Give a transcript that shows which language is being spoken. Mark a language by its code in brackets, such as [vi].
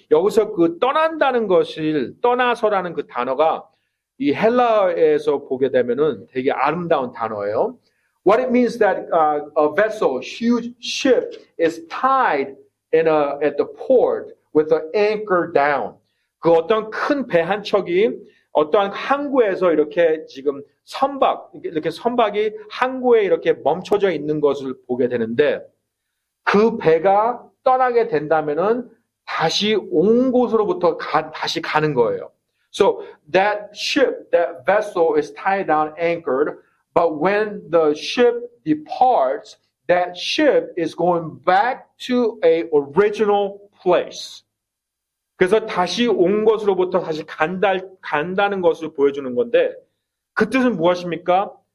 [ko] 여기서 그 떠난다는 것을 떠나서라는 그 단어가 이 헬라어에서 보게 되면은 되게 아름다운 단어예요. [en] What it means that a vessel, a huge ship, is tied at the port with the anchor down. [ko] 그 어떤 큰 배 한 척이 어떠한 항구에서 이렇게 지금 선박이 항구에 이렇게 멈춰져 있는 것을 보게 되는데 그 배가 떠나게 된다면은 다시 온 곳으로부터 다시 가는 거예요. [en] So that ship, that vessel is tied down, anchored, but when the ship departs, that ship is going back to a original place. [ko] 그래서 다시 온 것으로부터 다시 간다는 것을 보여주는 건데 그 뜻은 무엇입니까?